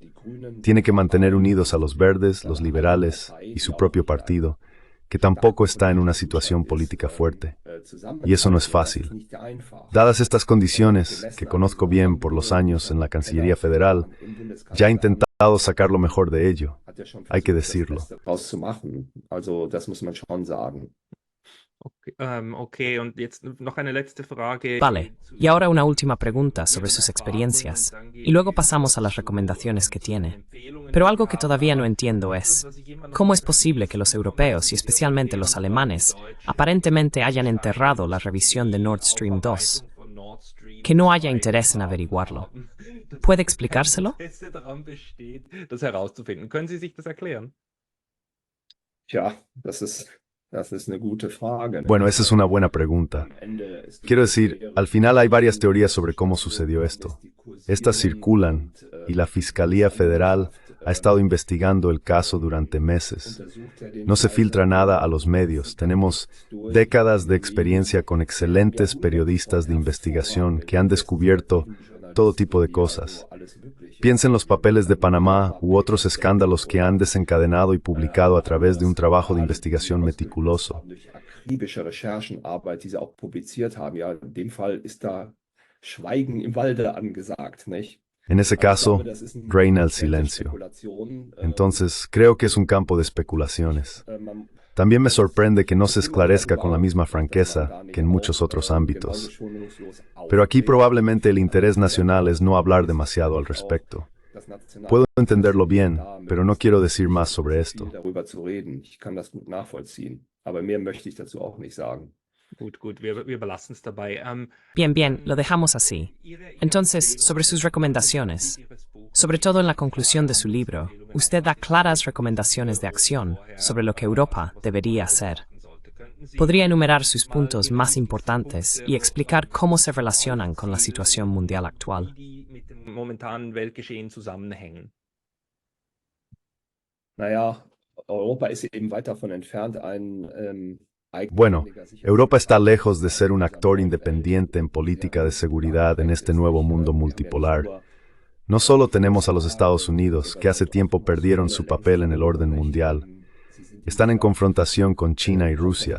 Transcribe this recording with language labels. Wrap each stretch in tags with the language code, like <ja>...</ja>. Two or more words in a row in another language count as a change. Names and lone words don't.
<es>Tiene que mantener unidos a los verdes, los liberales y su propio partido, que tampoco está en una situación política fuerte. Y eso no es fácil. Dadas estas condiciones, que conozco bien por los años en la Cancillería Federal, ya he intentado sacar lo mejor de ello. Hay que decirlo.</es> <de>Okay, okay, und jetzt noch eine letzte Frage.</de> <es>Vale, y ahora una última pregunta sobre sus experiencias, y luego pasamos a las recomendaciones que tiene. Pero algo que todavía no entiendo es, ¿cómo es posible que los europeos, y especialmente los alemanes, aparentemente hayan enterrado la revisión de Nord Stream 2? Que no haya interés en averiguarlo. ¿Puede explicárselo?</es> <de>Daran besteht, das herauszufinden. Können Sie sich das erklären? Tja, das ist eine gute Frage.</de> <es>Bueno, esa es una buena pregunta. Quiero decir, al final hay varias teorías sobre cómo sucedió esto. Estas circulan y la Fiscalía Federal ha estado investigando el caso durante meses. No se filtra nada a los medios. Tenemos décadas de experiencia con excelentes periodistas de investigación que han descubierto todo tipo de cosas. Piensa en los papeles de Panamá u otros escándalos que han desencadenado y publicado a través de un trabajo de investigación meticuloso.</es> <de>Akribische Recherchenarbeit, die sie auch publiziert haben. Ja, in dem Fall ist da Schweigen im Walde angesagt, nicht?</de> <es>En ese caso, reina el silencio. Entonces, creo que es un campo de especulaciones. También me sorprende que no se esclarezca con la misma franqueza que en muchos otros ámbitos. Pero aquí probablemente el interés nacional es no hablar demasiado al respecto. Puedo entenderlo bien, pero no quiero decir más sobre esto.</es> <de>Gut, wir belassen es dabei.</de> <es>Bien, bien, lo dejamos así. Entonces, sobre sus recomendaciones, sobre todo en la conclusión de su libro, usted da claras recomendaciones de acción sobre lo que Europa debería hacer. ¿Podría enumerar sus puntos más importantes y explicar cómo se relacionan con la situación mundial actual?</es> <de>Mit dem momentanen Weltgeschehen zusammenhängen. Naja, Europa ist eben weit davon entfernt,</de> <es>Bueno, Europa está lejos de ser un actor independiente en política de seguridad en este nuevo mundo multipolar. No solo tenemos a los Estados Unidos, que hace tiempo perdieron su papel en el orden mundial. Están en confrontación con China y Rusia.</es>